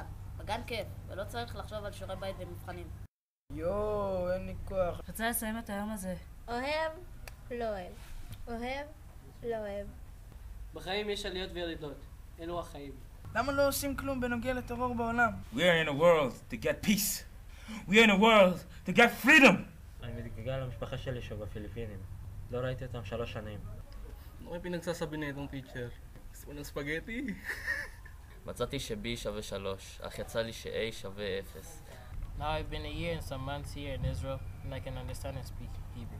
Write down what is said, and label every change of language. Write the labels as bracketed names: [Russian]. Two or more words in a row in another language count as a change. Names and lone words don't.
[Hebrew] בגן כיף, ולא צריך לחשוב על שיעורי בית ומבחנים. יואו, אין לי כוח. רוצה לסיים את היום הזה. אוהב, לא אוהב. אוהב, לא אוהב. בחיים יש עליות וירידות. אלו החיים. למה לא עושים כלום בנוגע לטרור בעולם? [English] We are in a world to get peace. We are in a world to get freedom. [Hebrew] אני מתגעגע למשפחה שלי שבפיליפינים. לא ראיתי אותם 3 שנים. [Filipino] Ano kayo pinagsasabi na itong teacher? Gusto mo ng spaghetti? [Hebrew] מצאתי ש-B שווה 3, אך יצא לי ש-A שווה 0. [English] Now I've been a year and some months here in Israel, and I can understand and speak Hebrew.